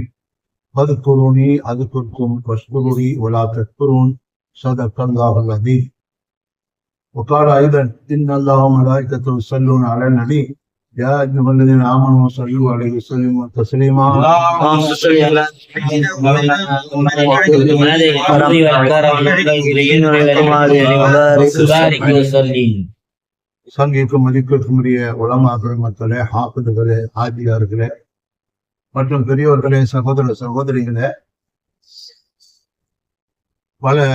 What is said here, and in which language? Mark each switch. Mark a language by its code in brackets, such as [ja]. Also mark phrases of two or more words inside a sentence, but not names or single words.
[ar] فاذكروني أذكركم واشكروا لي ولا تكفرون. صدق الله العظيم. وقال أيضا إن الله وملائكته يصلون على النبي يا أيها الذين آمنوا صلوا عليه وسلموا تسليما. اللهم صل على [ta] சங்கிக்கும் மதிப்பிற்குரிய உலமாக்கள் மக்களே, ஹாஃபிதுகளே, ஆதியார்களே மற்றும் பெரியோர்களே, சகோதர சகோதரிகளே, பல